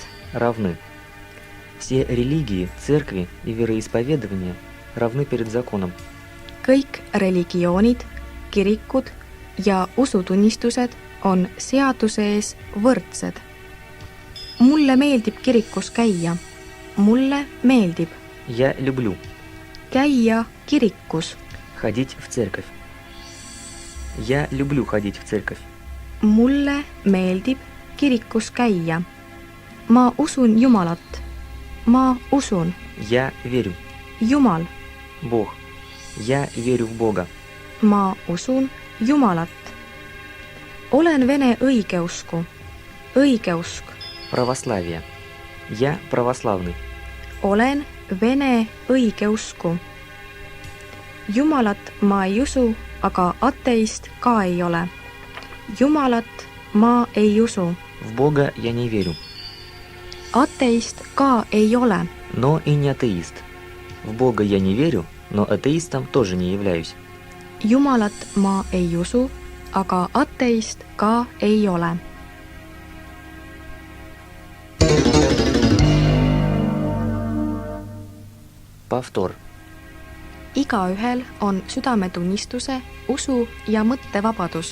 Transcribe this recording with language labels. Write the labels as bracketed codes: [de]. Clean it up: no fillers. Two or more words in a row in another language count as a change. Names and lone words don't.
[ru] равны. Все религии, церкви и вероисповедания равны перед законом. [et] Kõik religioonid, kirikud ja usutunnistused on seaduse ees võrdsed. Mulle meeldib kirikus käia. Mulle meeldib [ru] Я люблю [et] käia kirikus. [ru] ходить в церковь. Я люблю ходить в церковь. [et] Mulle meeldib kirikus käia. Ma usun Jumalat. Ma usun. [ru] Я верю. [et] Jumal. [ru] Бог. Я верю в Бога. [et] Ma usun Jumalat. Olen vene õigeusku. Õigeusk. [ru] Православие. Я православный. [et] Olen vene õigeusku. Jumalat ma ei usu, aga ateist ka ei ole. Jumalat ma ei usu. [ru] В Бога я не верю. [et] Ateist ka ei ole. [ru] Но и не атеист. В Бога я не верю, но атеистом тоже не являюсь. [et] Jumalat ma ei usu, aga ateist ka ei ole. [ru] Повтор. [et] Igaühel on südametunnistuse, usu ja mõttevabadus.